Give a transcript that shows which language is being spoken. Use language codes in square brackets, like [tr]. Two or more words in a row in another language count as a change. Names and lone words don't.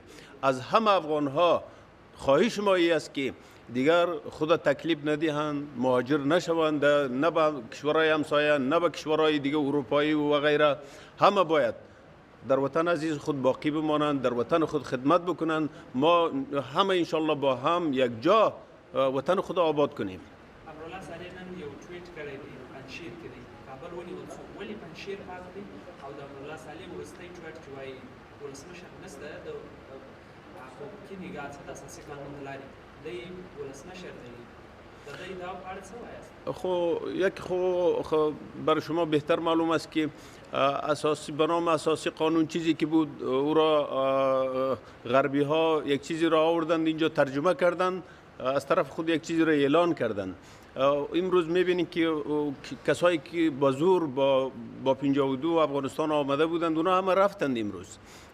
[fa] از همه افغان ها خواهش ما است که دیگر خود تکلیف ندهند، مهاجر نشوند، نه به کشورهای همسایه، نه به کشورهای دیگه اروپایی و غیره. همه باید در وطن عزیز خود باقی بمانند، در وطن خود خدمت بکنند. ما همه انشالله با هم یک جا وطن خود آباد کنیم. [ps] امرالله صالح نن یو ټویټ کړی دی پنجشیر کې دی، کابل ونیول شو. ولې پنجشیر پاک دی؟ او د امرالله صالح وروستی ټویټ چې وایي ولسمشر نشته د حقوقي نگاه څخه د اساسي قانون له لارې دی ولسمشر دی. د دې دا په اړه څه وایاست؟ [fa] خو برای شما بهتر معلوم است که اساسی بنام اساسی قانون چیزی که بود او را غربی ها یک چیزی را آوردند اینجا ترجمه کردند، از طرف خود یک چیزی را اعلان کردند. امروز میبینید که کسایی که با زور با 52 افغانستان آمده بودند اونا همه رفتند امروز.